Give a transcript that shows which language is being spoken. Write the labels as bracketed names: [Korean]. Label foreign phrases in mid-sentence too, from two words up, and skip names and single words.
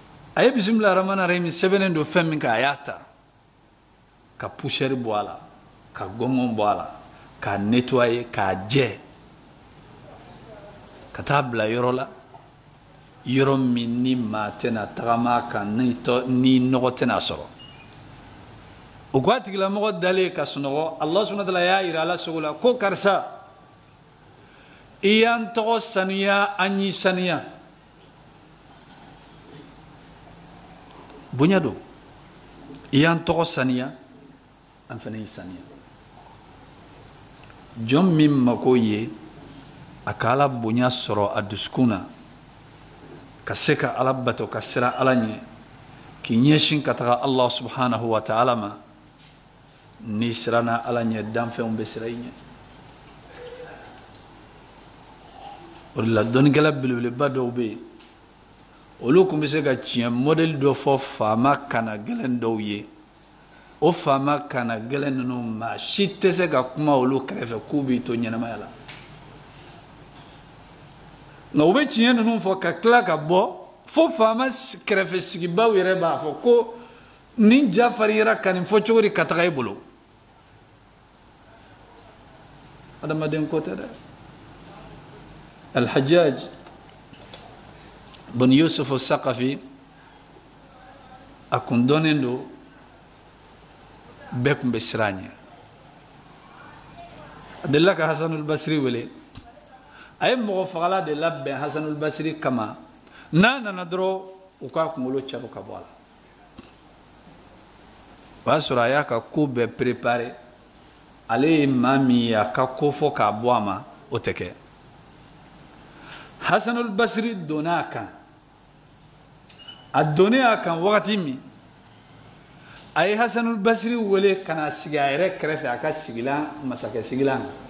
[Bambara] a ye [Arabic] بسم الله الرحمن الرحيم [Bambara] sɛbɛnnen don fɛn min kan a y'a ta ka poussière bɔ a la ka gɔngɔn bɔ a la k'a nettoyer k'a jɛ ka taa bila yɔrɔ la yɔrɔ min ni maa tɛna tagama kan ni nɔgɔ tɛna sɔrɔ o ko a tigilamɔgɔ dalen ka sunɔgɔ [Arabic] الله سبحانه وتعالى [Bambara] y'a yira ala sogo la ko karisa i y'an tɔgɔ sanuya an y'i sanuya bonya don i y'an tɔgɔ sanuya an fana y'i sanuya jɔn min mako ye a ka ala bonya sɔrɔ a dusukun na ka se ka ala bato ka sira ala ɲɛ k'i ɲɛsin ka taga [Arabic] الله سبحانه وتعالى [Bambara] ma ni siranna ala ɲɛ danfɛnw bɛ sira i ɲɛ o de la dɔnnikɛla belebeleba dɔw bɛ yen olu tun bɛ se ka tiɲɛ modèle dɔ fɔ faama kana gɛlɛn dɔw ye o faama kana gɛlɛn ninnu maa si tɛ se ka kuma olu kɛrɛfɛ k'u b'i to ɲɛnamaya la nka u bɛ tiɲɛ ninnu fɔ ka tila ka bɔ fo faama kɛrɛfɛ sigibaw yɛrɛ b'a fɔ ko nin ja fariyara ka nin fɔ cogo di ka taga i bolo adamaden ko tɛ dɛ Al-Hajjaj bin Yusuf al-Saqafi a kun dɔnnen don bɛɛ tun bɛ siran ɲɛ a delila ka Hasanul Basri wele a ye mɔgɔ fagala de labɛn Hasanul Basri kama n'a nana dɔrɔn u k'a kunkolo caro ka bɔ a la o y'a sɔrɔ a y'a ka ko bɛɛ préparé ale ye maa min ye a ka ko fɔ k'a bɔ a ma o tɛ kɛ Hasanul Basri donna a kan a donnen a kan wagati min a ye Hasanul Basri wele ka na sigi a yɛrɛ kɛrɛfɛ a ka sigilan masakɛ sigilan